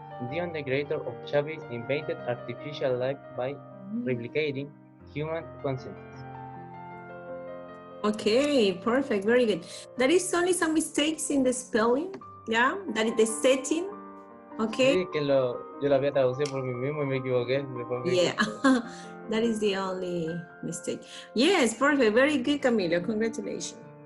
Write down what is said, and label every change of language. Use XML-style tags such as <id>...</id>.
<en>Dion, the creator of Chappie, invented artificial life by replicating human consciousness. Okay, perfect, very good. There is only some mistakes in the spelling, yeah, that is the setting, okay?</en> <es>Sí, que yo lo había traducido por mí mismo y me equivoqué.</es> <en>Yeah, that is the only mistake. Yes, perfect, very good, Camilo, congratulations.</en>